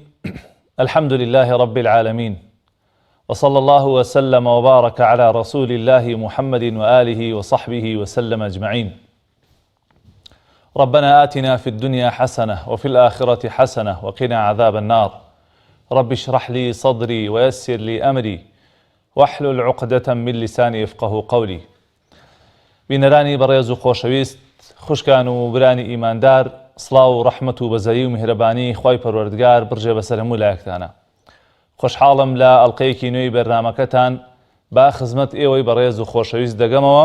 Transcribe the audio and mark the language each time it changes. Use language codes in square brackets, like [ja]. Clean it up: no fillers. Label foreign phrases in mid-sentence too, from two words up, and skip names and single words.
[ar] الحمد لله رب العالمين، وصلى الله وسلم وبارك على رسول الله محمد وآله وصحبه وسلم أجمعين. ربنا آتنا في الدنيا حسنة وفي الآخرة حسنة وقنا عذاب النار. رب اشرح لي صدري ويسر لي أمري واحلل عقدة من لساني يفقه قولي. [ckb] بینەرانی بەڕێز و خۆشەویست، خوشکان و برانی ئیماندار، سڵاو و ڕەحمەت و بەزەیی و میهرەبانی خوای پەروەردگار بڕژێ بەسەر هەموو لایەکتانە. خۆشحاڵم لە ئەڵقەیەکی نوێی بەرنامەکەتان با خزمەت ئێوەی بەڕێز و خۆشەویست دەگەمەوە.